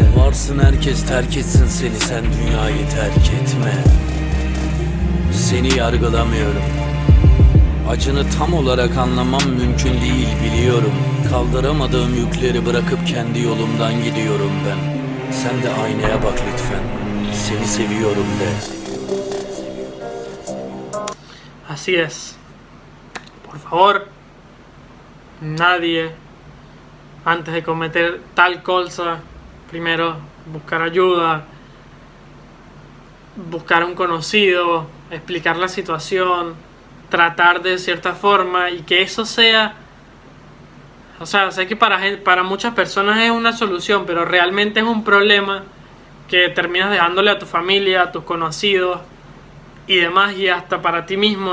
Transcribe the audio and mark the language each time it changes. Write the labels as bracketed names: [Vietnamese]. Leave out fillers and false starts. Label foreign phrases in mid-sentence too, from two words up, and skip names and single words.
[Turkish] Varsın herkes terk etsin seni, sen dünyayı terk etme. Seni yargılamıyorum. Acını tam olarak anlamam mümkün değil biliyorum. Kaldıramadığım yükleri bırakıp kendi yolumdan gidiyorum ben. Sen de aynaya bak lütfen. Seni seviyorum de. [Spanish] Así es. Por favor, nadie antes de cometer tal cosa, primero buscar ayuda, buscar un conocido, explicar la situación, tratar de cierta forma, y que eso sea, o sea, sé que para muchas personas es una solución, pero realmente es un problema que terminas dejándole a tu familia, a tus conocidos y demás, y hasta para ti mismo.